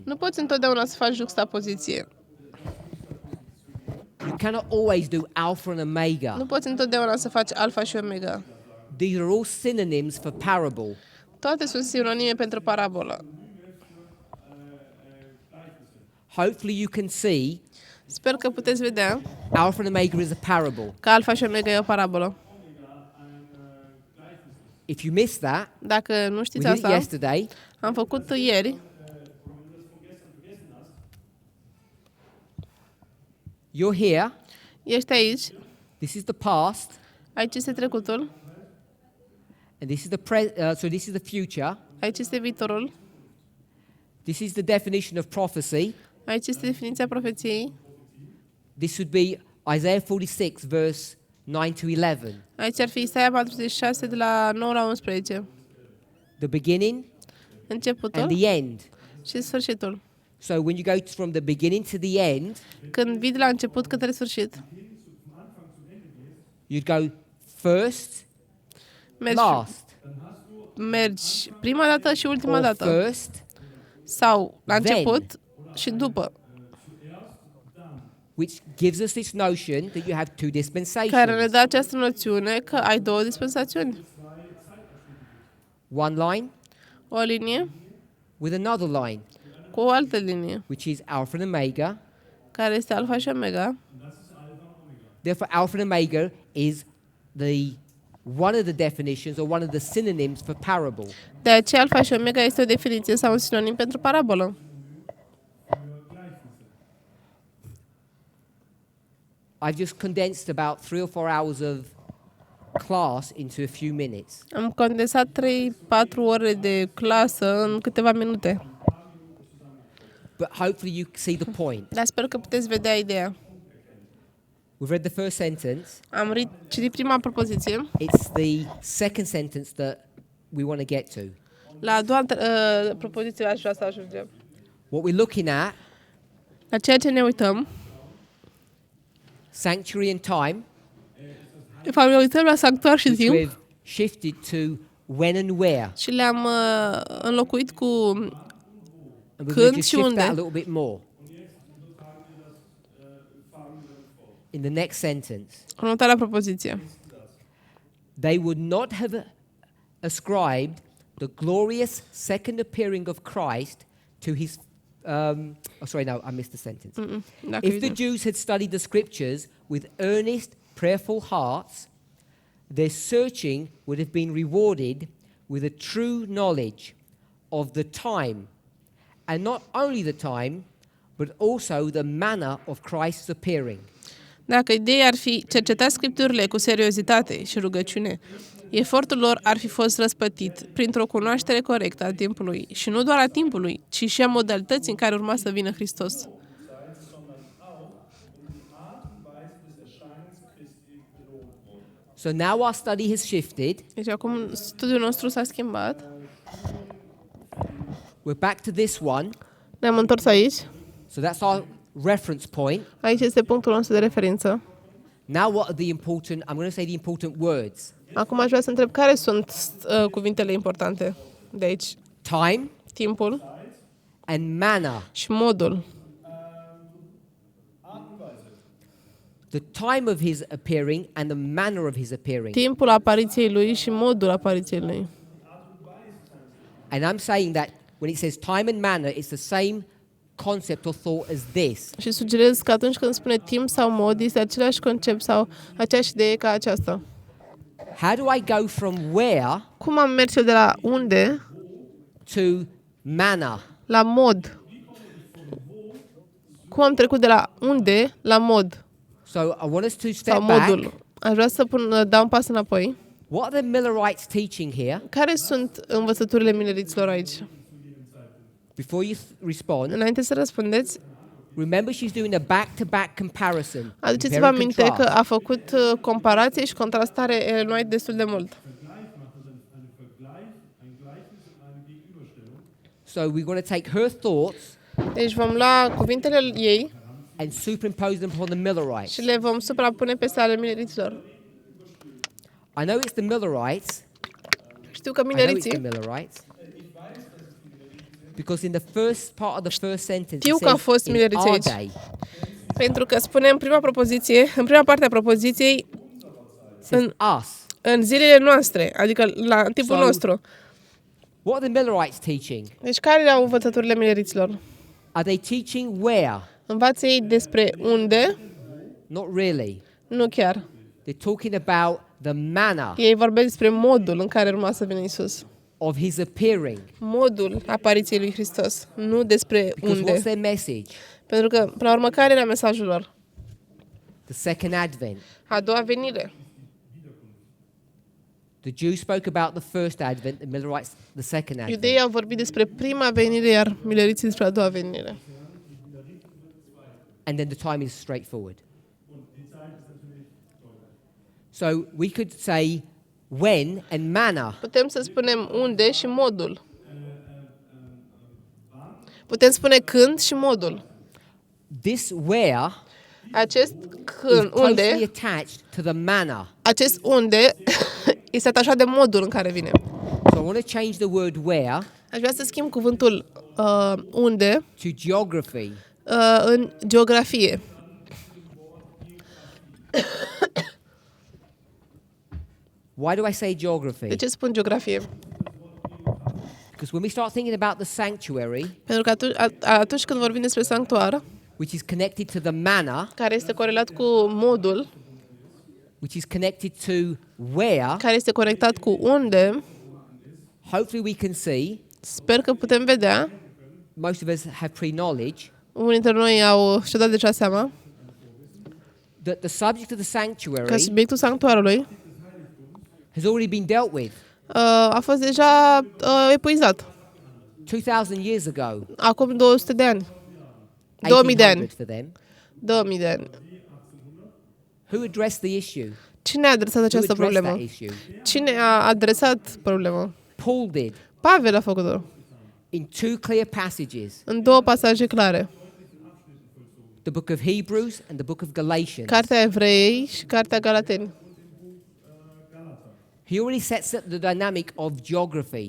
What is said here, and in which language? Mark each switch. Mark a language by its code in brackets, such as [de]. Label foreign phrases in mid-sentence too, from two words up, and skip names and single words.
[ro] Nu poți întotdeauna să faci juxtapoziție. [en] You cannot always do alpha and omega. [ro] Nu poți întotdeauna să faci alfa și omega. [en] These are all synonyms for parable. [ro] Toate sunt sinonime pentru parabolă. [en] Hopefully you can see [ro] Sper că puteți vedea [en] alpha and omega is a parable. [ro] că alfa și omega e o parabolă. [en] If you missed that, [ro] Dacă nu [en] we [ro] știți [en] did it [ro] asta, [en] yesterday. [ro] am făcut ieri. [en] You're here. [ro] Ești aici, [en] This is the past, [ro] aici este trecutul, [en] and this is so this is the future. [ro] aici este viitorul, [en] This is the definition of prophecy. [ro] aici este definiția profeției, [en] This would be Isaiah 46, verse 9 to 11. [ro] aici ar fi Isaia 46 de la 9 la 11. [en] The beginning [ro] Începutul [en] and the end. [ro] și sfârșitul. [en] So when you go from the beginning to the end, [ro] Când vii de la început către sfârșit, [en] you'd go first, last, [ro] mergi prima dată și ultima [en] or [ro] dată. [en] first, [ro] Sau la [en] then. [ro] început și după. [en] which gives us this notion that you have two [ro] Care ne [en] dispensations. [ro] dă această noțiune că ai două dispensațiuni. [en] One line [ro] O linie [en] with another line, [ro] cu o altă linie, [en] which is alpha and omega. [ro] care este alfa și omega. [en] Therefore, alpha and omega is one of the definitions or one of the synonyms for parable. [ro] De aceea alfa și omega este o definiție sau un sinonim pentru parabolă. [en] I've just condensed about 3 or 4 hours of class into a few minutes. [ro] Am condensat 3-4 ore de clasă în câteva minute. [en] But hopefully you see the point. [ro] Dar sper că puteți vedea ideea. [en] We've read the first sentence. [ro] Am citit prima propoziție. [en] It's the second sentence that we want to get to. [ro] La a doua propoziție aș vrea să ajungem. [en] What we're looking at, [ro] La ceea ce ne uităm, [en] sanctuary and time, [ro] de fapt ne uităm la sanctuar și [en] which [ro] timp [en] we've shifted to when and where. [ro] și le-am înlocuit cu [en] And we're [ro] Când [en] going to [ro] și [en] shift [ro] unde? [en] that a little bit more. In the next sentence, [ro] următoarea propoziție. [en] they would not have ascribed the glorious second appearing of Christ to his. I missed the sentence. [ro] Dacă [en] If the [ro] uite. [en] Jews had studied the scriptures with earnest, prayerful hearts, their searching would have been rewarded with a true knowledge of the time, and not only the time, but also the manner of Christ's appearing. [ro] Dacă ideea ar fi cerceta scripturile cu seriozitate și rugăciune, efortul lor ar fi fost răspătit printr-o cunoaștere corectă a timpului și nu doar a timpului, ci și a modalității în care urma să vină Hristos. [de] sondern auch um die Art und Weise des Erscheinens Christi belohnt wurden. [en] So now our study has shifted. [ro] Deci acum studiul nostru s-a schimbat. [en] We're back to this one. [ro] Ne-am întors aici. [en] So that's our reference point. [ro] Aici este punctul nostru de referință. [en] Now what are the important, I'm going to say the important words. [ro] Acum aș vrea să întreb care sunt cuvintele importante de aici. [en] Time [ro] Timpul [en] and manner. [ro] și modul. [en] The time of his appearing and the manner of his appearing. [ro] Timpul apariției lui și modul apariției lui. [en] And I'm saying that when it says time and manner, it's the same concept or thought as this. [ro] Și sugerez că atunci când spune timp sau mod, este același concept sau aceeași idee ca aceasta. [en] How do I go from where [ro] Cum am merge de la unde [en] to manner? [ro] la mod? Cum am trecut de la unde la mod [en] So I want us to [ro] sau [en] step back. [ro] modul? Aș vrea să dau un pas înapoi. [en] What are the Millerites teaching here? [ro] Care sunt învățăturile mileriților aici? [en] Before you respond, [ro] Înainte să răspundeți, [en] remember she's doing a back-to-back comparison. [ro] aduceți-vă [en] Compare and [ro] aminte că [en] contrast. [ro] a făcut comparație și contrastare Ellen White destul de mult. [en] So we're going to take her thoughts [ro] Deci vom lua cuvintele ei [en] and superimpose them upon the Millerites. [ro] și le vom suprapune peste ale mileriților. [en] I know it's the Millerites. [ro] Știu că [en] I know it's the [ro] mileriții, [en] Millerites. Because in the first part of the first sentence, it [ro] Știu că a [en] says, [ro] fost [en] in [ro] Milleriți [en] our [ro] aici. [en] day, [ro] pentru că spune în prima propoziție, în prima parte a propoziției, [en] says [ro] în, [en] us. [ro] în zilele noastre, adică la în timpul [en] So- [ro] nostru. [en] What are the Millerites teaching? [ro] Deci care erau învățăturile mileriților? [en] Are they teaching where? [ro] Învață ei despre unde? [en] Not really. [ro] Nu chiar. [en] They're talking about the manner [ro] Ei vorbesc despre modul în care urma să vină Isus. [en] of his appearing. [ro] Modul apariției lui Hristos, nu despre [en] Because what's [ro] unde. [en] their message? [ro] Pentru că, până la urmă, care era mesajul lor? [en] The second advent. [ro] A doua venire. [en] The Jews spoke about the first advent, the Millerites the second advent. [ro] Iudeii au vorbit despre prima venire, iar mileriții despre a doua venire. [en] And then the time is straightforward. So we could say when and manner. [ro] Putem să spunem unde și modul. Putem spune când și modul. [en] This where [ro] Acest [en] is [ro] când, [en] closely [ro] unde, [en] attached to the manner. [ro] acest unde este atașat de modul în care vine. [en] So I want to change the word where [ro] Aș vrea să schimb cuvântul unde [en] to geography. [ro] în geografie. [en] Why do I say geography? [ro] De ce spun geografie? [en] Because when we start thinking about the sanctuary, [ro] Pentru că atunci când vorbim despre sanctuar, [en] which is connected to the manner, [ro] care este corelat cu modul, [en] which is connected to where, [ro] care este conectat cu unde, [en] hopefully we can see, [ro] sper că putem vedea, [en] most of us have pre-knowledge, [ro] unii dintre noi și-au dat deja seama, [en] that the subject of the [ro] că [en] sanctuary [ro] subiectul sanctuarului [en] has already been dealt with [ro] a fost deja epuizat. [en] 2,000 years ago. [ro] Acum 200 de ani. 2000 de ani. [en] 1800 for them. [ro] 2000 de ani. [en] Who addressed the issue? [ro] Cine a adresat [en] Who [ro] această [en] addressed that [ro] problemă? [en] issue? [ro] Cine a adresat problema? [en] Paul did [ro] Pavel a făcut-o. [en] in two clear passages, [ro] În două pasaje clare. [en] the book of Hebrews and the book of Galatians. [ro] Cartea Evreii și Cartea Galateni. [en] He already sets up the dynamic of geography.